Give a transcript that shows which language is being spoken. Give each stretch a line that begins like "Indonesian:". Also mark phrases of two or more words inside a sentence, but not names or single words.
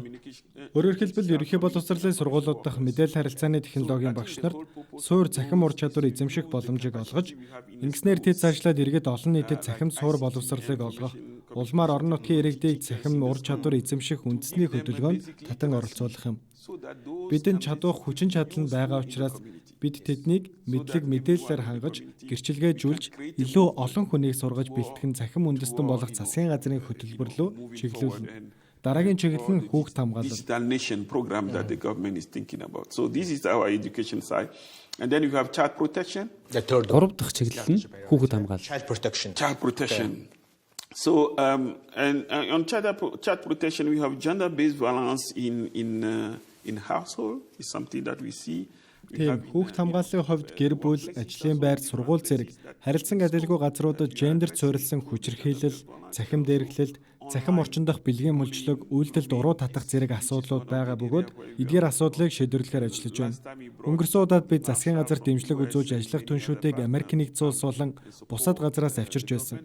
Mongolian: Өөрөөр хэлбэл ерөнхий боловсролын сургуулиуд дахь мэдээлэл харилцааны технологийн багш нарт суур цахим ур чадвар эзэмших боломжийг олгож, ингэснээр тэд цаашлаад иргэд олон нийтэд цахим суур боловсролыг олгох, улмаар орон нутгийн иргэдийг цахим ур чадвар эзэмших үндэсний хөдөлгөөнд татан оролцуулах юм. Бидэнд чадвах хүчин чадал нь байгаа учраас бид тэднийг мэдлэг мэдээллээр хангаж, гэрчилгээжүүлж, илүү олон хүнийг сургаж бэлтгэн цахим үндэстэн болох засгийн газрын хөтөлбөр рүү чиглүүлнэ. Дараагийн чиглэл нь хүүхд хамгаалал.
English: Digital nation program that the government is thinking about. So this is our education side. And then you have child protection.
Mongolian: Гурав дахь чиглэл нь хүүхэд хамгаалал.
English: Child protection. So and on child protection we have gender-based violence in household is something that we see.
Mongolian: Тийм хүүхд хамгааллын хувьд гэр бүл, ажлын байр, сургууль зэрэг харилцан адилгүй газруудад гендер суурилсан хүчирхийлэл, цахим дээрхлэлт, цахим орчин дахь бэлгийн мөлчлөг, үйлдэл дуруу татах зэрэг асуудлууд байгаа бөгөөд эдгээр асуудлыг шийдвэрлэхээр ажиллаж байна. Өнгөрсөн удаад бид засгийн газар дэмжлэг үзүүлж ажиллах түншүүдийг Америк нэгдсэн улс болон бусад газраас авчирч байсан.